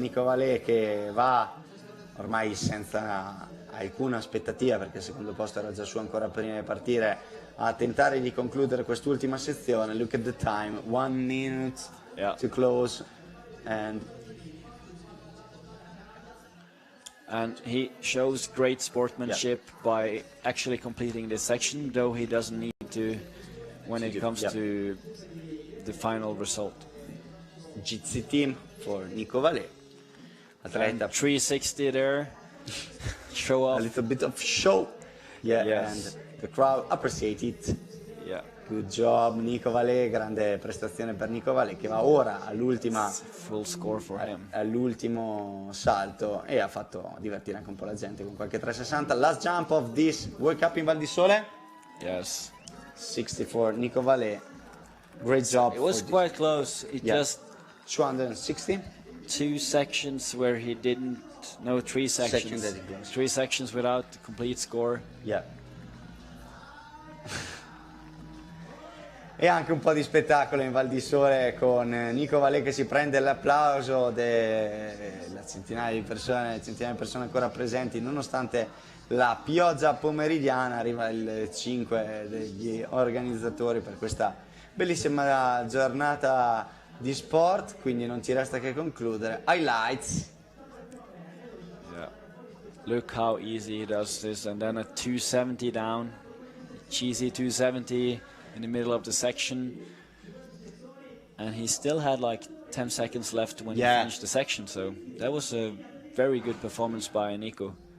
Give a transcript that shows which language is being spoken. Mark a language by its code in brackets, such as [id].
[it] Nico Vallet, che va ormai senza alcuna aspettativa, perché il secondo posto era già su ancora prima di partire, a tentare di concludere quest'ultima sezione. [en] Look at the time, 1 minute to close, and he shows great sportsmanship by actually completing this section, though he doesn't need to when it comes to the final result. GC team for Nico Vallet. And 360 there. Show off. A little bit of show. Yeah, Yes. and the crowd appreciate it. Yeah. Good job [it] Nico Vallet, grande prestazione per Nico Vallet, che va ora all'ultima [en] Full score for him. [it] all'ultimo salto e ha fatto divertire anche un po' la gente con qualche 360. [en] Last jump of this World Cup in Val di Sole. Yes. 64 Nico Vallet. Great job. It was quite close. It just 260. 2 sections where he didn't. No, 3 sections. that he lost. 3 sections without the complete score. Yeah. [it] E anche un po' di spettacolo in Val di Sole con Nico Vallet che si prende l'applauso della centinaia di persone ancora presenti, nonostante la pioggia pomeridiana. Arriva il 5 degli organizzatori per questa bellissima giornata di sport, quindi non ci resta che concludere. [en] Highlights. Yeah. Look how easy he does this, and then a 270 down, cheesy 270 in the middle of the section, and he still had like 10 seconds left when he finished the section, so that was a very good performance by Nico.